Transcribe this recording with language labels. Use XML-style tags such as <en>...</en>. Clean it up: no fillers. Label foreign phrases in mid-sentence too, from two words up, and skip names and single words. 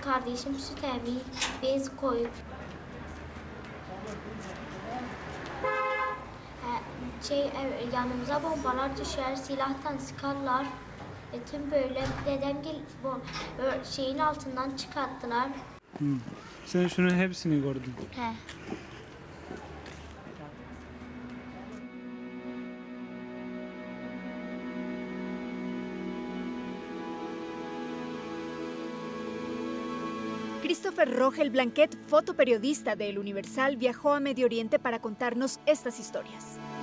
<tr>Kardeşim süt emiyor, bez koyup. Yanımıza bombalar düşer, silahtan sıkarlar. Tüm böyle dedemgil şeyin altından çıkarttılar. Sen şunun hepsini gördün. He.</tr> <es>Christopher Rogel Blanquet, fotoperiodista de El Universal, viajó a Medio Oriente para contarnos estas historias.</es>